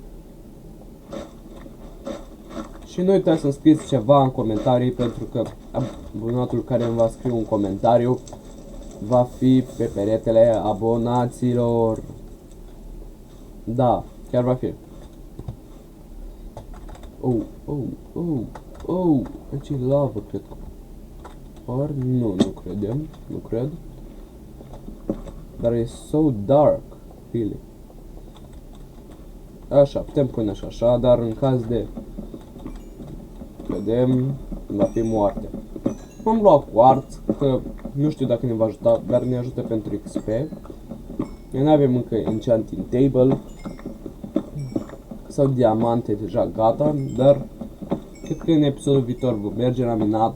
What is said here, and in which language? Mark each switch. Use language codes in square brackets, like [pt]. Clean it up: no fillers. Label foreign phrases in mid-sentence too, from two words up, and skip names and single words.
[ro] Și nu uitați să-mi scrieți ceva în comentarii, pentru că abonatul care îmi va scrie un comentariu va fi pe peretele abonaților. Da, chiar va fi. Aici e lavă, cred că. Ori nu cred. Dar e [en] so dark, really. [ro] Așa, putem pune și așa, dar în caz de... Vedem, va fi moarte. Am luat quartz, că nu știu dacă ne va ajuta, dar ne ajută pentru XP. Noi nu avem încă [en] enchanting table [ro] sau diamante deja gata, dar cred că în episodul viitor vom merge la minat.